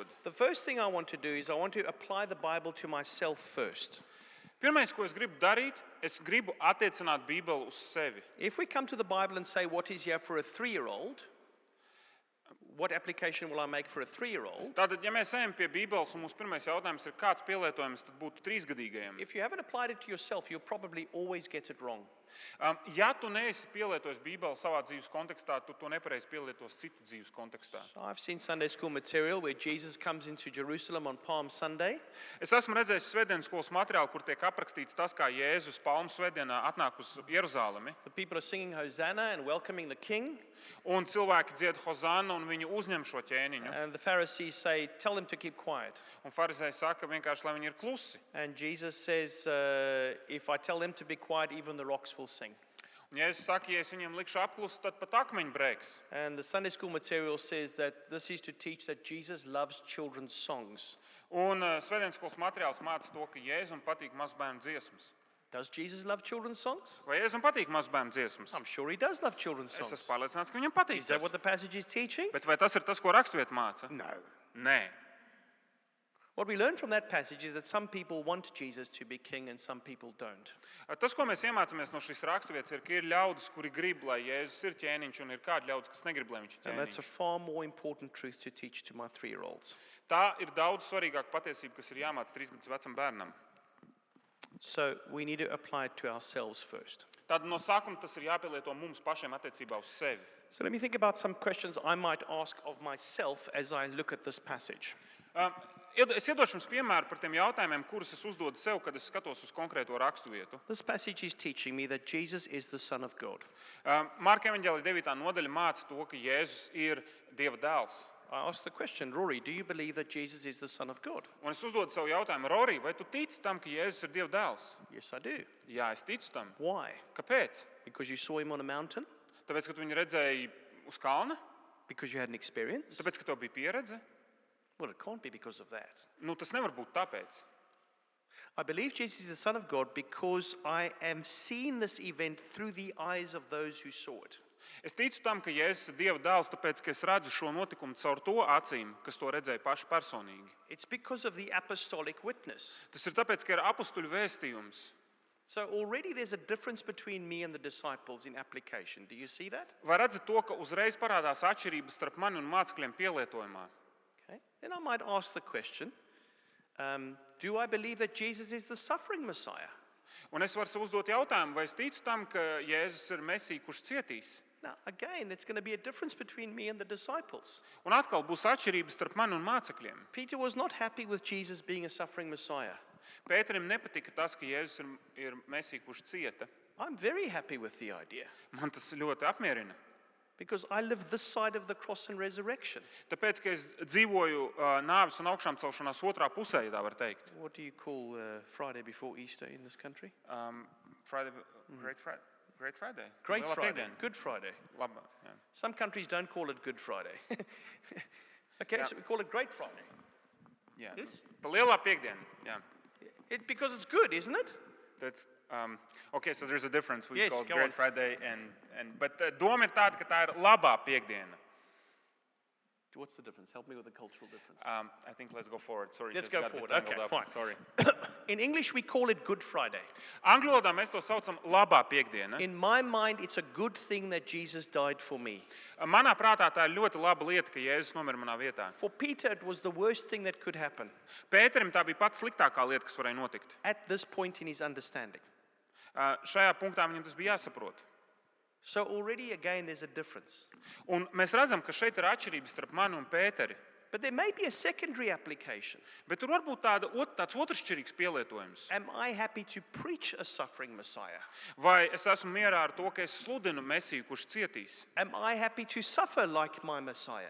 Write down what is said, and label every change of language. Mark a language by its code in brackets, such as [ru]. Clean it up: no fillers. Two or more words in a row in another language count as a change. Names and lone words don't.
[en] The first thing I want to do is I want to apply the Bible to myself first. [lv] Pirmais, ko es gribu darīt, es gribu attiecināt Bībeli uz sevi. [en] If we come to the Bible and say, what is here for a 3-year-old? What application will I make for a 3-year-old? [lv] Tātad, ja mēs ejam pie Bībeles un mūsu pirmais jautājums ir, kāds pielietojums tad būtu 3-gadīgajam? [en] If you haven't applied it to yourself, you'll probably always get it wrong. [lv] Ja tu neesi pielietojis Bībeli savā dzīves kontekstā, tu to nepareizi pielietos citu dzīves kontekstā. [en] So I've seen Sunday school material where Jesus comes into Jerusalem on Palm Sunday. [lv] Es esmu redzējis svētdienas skolas materiālu, kur tiek aprakstīts tas, kā Jēzus Palmu svētdienā atnāk uz Jeruzalemi, [en] The people are singing Hosanna and welcoming the king. [lv] un cilvēki dzied hozannu un viņi uzņem šo ķēniņu. [en] And the Pharisees say, tell them to keep quiet. [lv] Un farizēji saka vienkārši, lai viņi ir klusi. [en] And Jesus says, if I tell them to be quiet, even the rocks will sing. [lv] Un Jēzus saka, ja es viņiem likšu apklusu, tad pat akmeņi brēks. [en] And the Sunday school material says that this is to teach that Jesus loves children's songs. [lv] Un svētdienas skolas materiāls māca to, ka Jēzum patīk mazbērnu dziesmas. [en] Does Jesus love children's songs? [lv] Vai Jēzum patīk mazbērnu dziesmas? [en] I'm sure he does love children's [lv] Es [en] songs. [lv] esmu pārliecināts, ka viņam patīk [en] Is that what [lv] tas. [en] the passage is teaching? [lv] Bet vai tas ir tas, ko raksturvieta māca? [en] No. [lv] Nē. [en] What we learn from that passage is that some people want Jesus to be king and some people don't. [lv] Tas, ko mēs iemācāmies no šīs raksturvietas, ir, ka ir ļaudis, kuri grib, lai Jēzus ir ķēniņš, un ir kādi ļaudis, kas negrib, lai viņš ir [en] And that's a [lv] ķēniņš. [en] far more important truth to teach to my 3-year-olds. [lv] Tā ir daudz svarīgāka patiesība, kas ir jāmāca 3 gadus vecam bērnam. [en] So we need to apply it to ourselves first. [lv] Tad no sākuma tas ir jāpielieto mums pašiem attiecībā uz sevi. [en] So let me think about some questions I might ask of myself as I look at this passage. [lv] Es iedošu jums piemēru par tiem jautājumiem, kurus es uzdodu sev, kad es skatos uz konkrēto raksturvietu. [en] This passage is teaching me that Jesus is the Son of God. [lv] Marka evaņģēlija 9. nodaļa māca to, ka Jēzus ir Dieva dēls. [en] I ask the question, Rory, do you believe that Jesus is the Son of God? [lv] Un es uzdodu savu jautājumu, Rori, vai tu tici tam, ka Jēzus ir Dieva dēls? [en] Yes, I do. [lv] Jā, es ticu tam. [en] Why? [lv] Kāpēc? [en] Because you saw him on a mountain? [lv] Tāpēc, ka tu viņu redzēji uz kalna? [en] Because you had an experience? [lv] Tāpēc, ka tev bija pieredze? [en] Well, it can't be because of that. [lv] Tas nevar būt tāpēc. [en] I believe Jesus is the Son of God because I am seeing this event through the eyes of those who saw it. [lv] Es ticu tam, ka Jēzus ir Dieva dēls, tāpēc, ka es redzu šo notikumu caur to acīm, kas to redzēja paši personīgi. [en] It's because of the apostolic witness. [lv] Tas ir tāpēc, ka ir apustuļu vēstījums. [en] So already there's a difference between me and the disciples in application. Do you see that? [lv] Vai redzat to, ka uzreiz parādās atšķirības starp mani un mācekļiem pielietojumā? [en] Okay. Then I might ask the question, do I believe that Jesus is the suffering Messiah? [lv] Un es varu sev uzdot jautājumu, vai es ticu tam, ka Jēzus ir Mesija, kurš cietīs? [en] Now, again, there's going to be a difference between me and the disciples. [lv] Un atkal būs atšķirības starp mani un mācekļiem. [en] Peter was not happy with Jesus being a suffering Messiah. [lv] Pēterim nepatika tas, ka Jēzus ir Mesija, kurš cieta. [en] I'm very happy with the idea [lv] Man tas ļoti apmierina. [en] because I live this side of the cross and resurrection. [lv] Tāpēc, ka es dzīvoju nāves un augšām celšanās otrā pusē, ja tā var teikt. [en] What do you call Friday before Easter in this country? Great Friday. Great [lv] Lielā [en] Friday. [lv] piekdiena. [en] Good Friday. [lv] Laba, jā. [en] Some countries don't call it Good Friday. Okay, Yeah. so we call it Great Friday. [lv] Jā. [en] Yes? [lv] Pa lielā piekdiena. Jā. [en] Because it's good, isn't it? That's, okay, so there's a difference. We Yes, call it go Great on. Friday, but [lv] doma ir tāda, ka tā ir labā piekdiena. [en] What's the difference? Help me with the cultural difference. I think let's go forward. Sorry, Let's just go got a bit forward. tangled Okay, up. fine. Sorry. In English, we call it Good Friday. [lv] Angļu valodā mēs to saucam labā piekdiena. [en] In my mind, it's a good thing that Jesus died for me. [lv] Manā prātā tā ir ļoti laba lieta, ka Jēzus nomira manā vietā. [en] For Peter, it was the worst thing that could happen [lv] Pēterim tā bija pats sliktākā lieta, kas varēja notikt. [en] at this point in his understanding. [lv] Šajā punktā viņam tas bija jāsaprot. [en] So already, again, there's a difference. [lv] Un mēs redzam, ka šeit ir atšķirības starp mani un Pēteri. [en] But there may be a secondary application. [lv] Bet tur var būt tāds otršķirīgs pielietojums. [en] Am I happy to preach a suffering Messiah? [lv] Vai es esmu mierā ar to, ka es sludinu Mesiju, kurš cietīs? [en] Am I happy to suffer like my Messiah?